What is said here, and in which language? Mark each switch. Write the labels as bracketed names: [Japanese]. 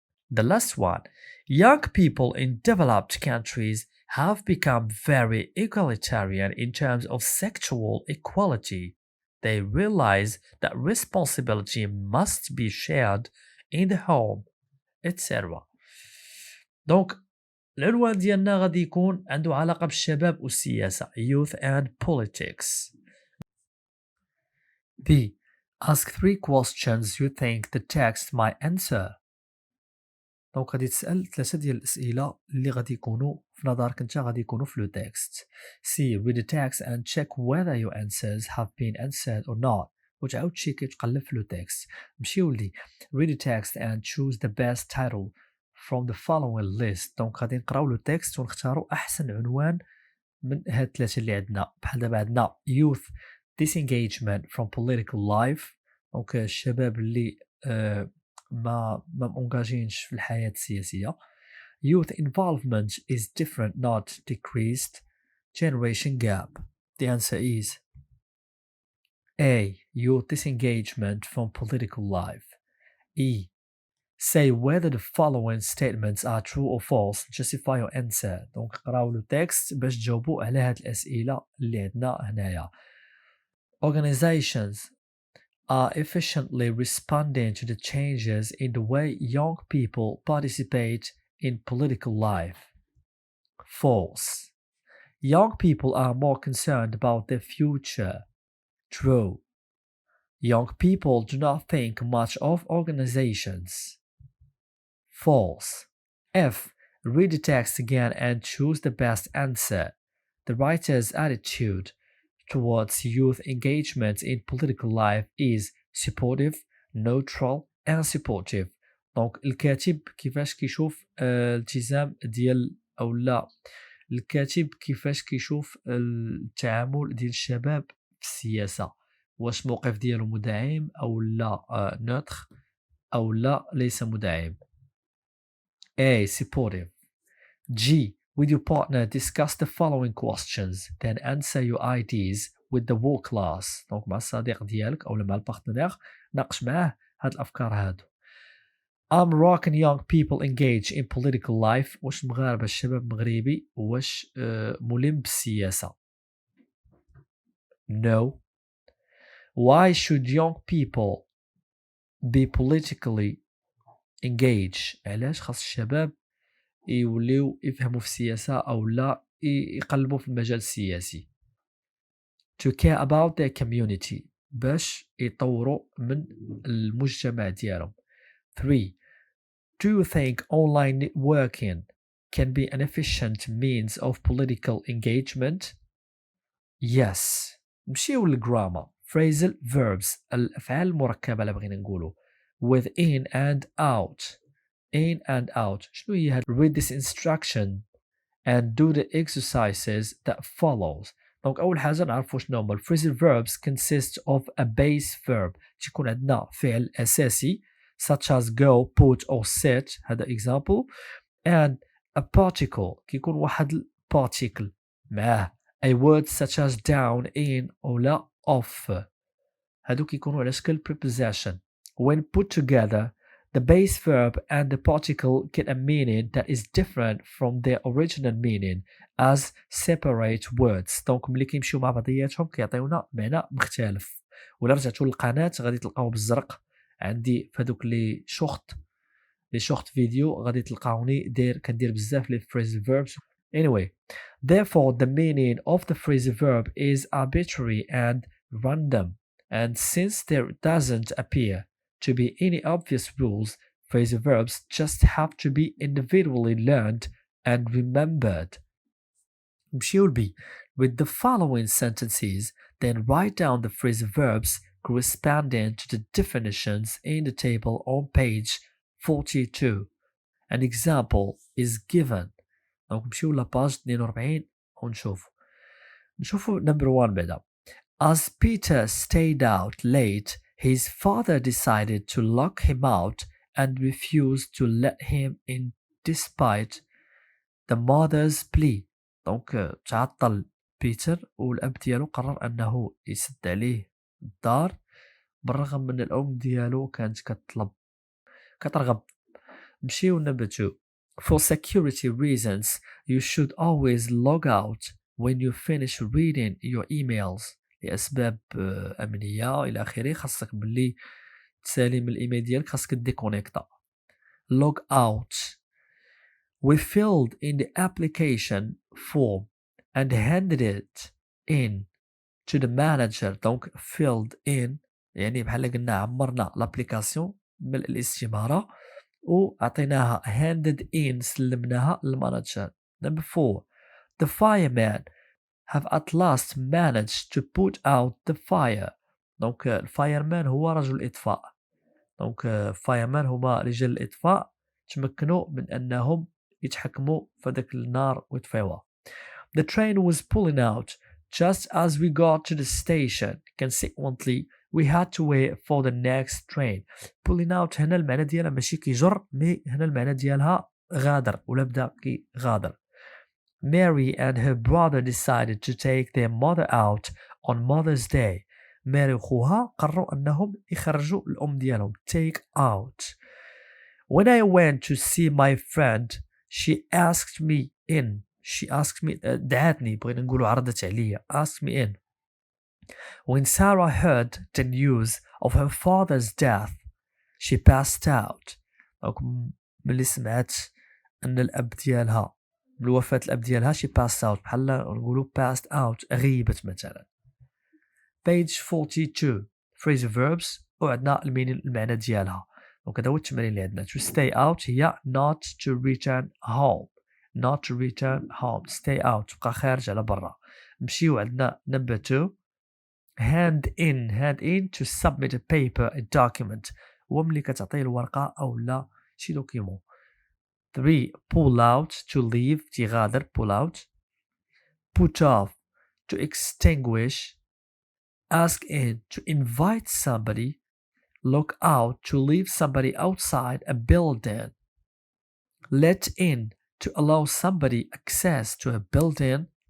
[English] The last one, young people in developed countries have become very egalitarian in terms of sexual equality. They realize that responsibility must be shared in the home, etc. [Arabic] دونك العنوان ديالنا غادي يكون عنده علاقة بالشباب والسياسة [English] Youth and Politics. B. Ask 3 questions you think the text might answer. [Arabic] دونك غادي تسأل 3 ديال الأسئلة اللي غادي يكونوا في نظرك انت غادي يكونوا في لو تكست. [English] C. Read the text and check whether your answers have been answered or not. [Arabic] وتعاود تشيكي تقلب في لو تكست. مشي ولدي. [English] Read the text and choose the best title from the following list. [Arabic] دونك غادي نقراو لو تكست ونختاروا أحسن عنوان من هاد 3 اللي عندنا. بحال دابا عندنا [English] Youth Disengagement from Political Life. [Arabic] دونك الشباب اللي ما مونجاجينش في الحياة السياسية. [English] Youth involvement is different, not decreased. Generation gap. The answer is A. Youth disengagement from political life. E. Say whether the following statements are true or false. Justify your answer. [Arabic] دونك قراو لو تكست باش تجاوبوا على هاد الأسئلة اللي عندنا هنايا. [English] Organizations are efficiently responding to the changes in the way young people participate in political life. False. Young people are more concerned about their future. True. Young people do not think much of organizations. False. F. Read the text again and choose the best answer. The writer's attitude towards youth engagement in political life is supportive, neutral, and supportive. [Arabic] دونك الكاتب كيفاش كيشوف الالتزام ديال او لا الكاتب كيفاش كيشوف التعامل ديال الشباب في السياسة، واش موقف ديالو مدعم او لا نوتر او لا ليس مدعم. [English] A. Supportive. G. With your partner discuss the following questions, then answer your ideas with the whole class. [Arabic] دونك مع الصديق ديالك او مع البارتنير ناقش معاه هاد الافكار هادو. [English] I'm Moroccan young people engage in political life. [Arabic] واش المغاربة الشباب مغربي واش ملم بالسياسة؟ No. [English] Why should young people be politically engaged? [Arabic] علاش خاص الشباب يوليو يفهموا في السياسة أو لا يقلبوا في المجال السياسي. [English] To care about their community [Arabic] باش يطوروا من المجتمع ديالهم. [English] 3. Do you think online networking can be an efficient means of political engagement? [Arabic] Yes. نمشيو للجرامر. [English] Phrasal verbs [Arabic] الأفعال المركبة اللي بغينا نقولوا [English] with in and out. In and out. [Arabic] شنو هي هاد؟ [English] Read this instruction and do the exercises that follows. [Arabic] دونك أول حاجة نعرفوا شنو هما. [English] Phrasal verbs consist of a base verb. [Arabic] تكون عندنا فعل أساسي [English] such as go, put or sit. [Arabic] هذا [English] example. And a particle [Arabic] كيكون واحد [English] particle [Arabic] معاه [English] a word such as down, in [Arabic] أو لا [English] off. [Arabic] هادو كيكونوا على شكل preposition. [English] When put together, the base verb and the particle get a meaning that is different from their original meaning as separate words. [Arabic] دونك ملي كيمشيو مع بعضياتهم كيعطيونا معنى مختلف. ولا رجعتوا للقناة غادي تلقاو بالزرق عندي فهادوك لي شورت فيديو غادي تلقاوني كندير بزاف لي phrasal verbs. [English] Anyway, therefore the meaning of the phrasal verb is arbitrary and random, and since there doesn't appear to be any obvious rules. Phrasal verbs just have to be individually learned and remembered. [Arabic] نمشيو ل [English] B. With the following sentences, then write down the phrasal verbs corresponding to the definitions in the table on page 42. An example is given. [Arabic] دونك نمشيو لاباج 42 ونشوفو [English] number 1 [Arabic] بعدا. [English] As Peter stayed out late, his father decided to lock him out and refused to let him in despite the mother's plea. [Arabic] دونك تعطل بيتر والأب ديالو قرر أنه يسد عليه الدار بالرغم من الأم ديالو كانت كترغب. نمشيو [English] number 2. For security reasons, you should always log out when you finish reading your emails. [Arabic] لأسباب أمنية إلى آخره خاصك باللي تسالي من الإيميل ديالك خاصك ديكونيكتا. [English] log out. We filled in the application form and handed it in to the manager. [Arabic] Donc [English] filled in [Arabic] يعني بحال قلنا عمرنا l'application من الاستمارة وعطيناها [English] handed in [Arabic] سلمناها للمانجر. [English] Number 4. The firemen have at last managed to put out the fire. [Arabic] Donc الفايرمان هو رجل الإطفاء. donc firemen هما رجال الإطفاء تمكنوا من أنهم يتحكموا في داك النار ويطفيوها. [English] The train was pulling out just as we got to the station. Consequently, we had to wait for the next train. Pulling out [Arabic] هنا المعنى ديالها ماشي كيجر مي هنا المعنى ديالها غادر ولا بدا كيغادر. [English] Mary and her brother decided to take their mother out on Mother's Day. [Arabic] ماري وخوها قرروا أنهم يخرجوا الأم ديالهم. [English] Take out. When I went to see my friend, she asked me in. She asked me [Arabic] دعاتني بغينا نقولوا عرضت عليا. [English] Asked me in. When Sarah heard the news of her father's death, she passed out. [Arabic] ملي سمعت أن الأب ديالها بوفاة الأب ديالها [English] she passed out [Arabic] بحال نقولوا [English] passed out [Arabic] غيبت مثلا. [English] Page 42 phrasal verbs [Arabic] وعندنا المعنى ديالها. دونك هذا هو التمرين اللي عندنا. [English] To stay out هي not to return home. Not to return home. Stay out [Arabic] تبقى خارج على برا. نمشيو عندنا [English] number 2. Hand in to submit a paper a document. [Arabic] هو ملي كتعطيه الورقة أو لا شي دوكيمون. [English] 3. Pull out to leave [Arabic] تيغادر [English] pull out. Put off to extinguish. Ask in to invite somebody. Look out to leave somebody outside a building. Let in to allow somebody access to a building.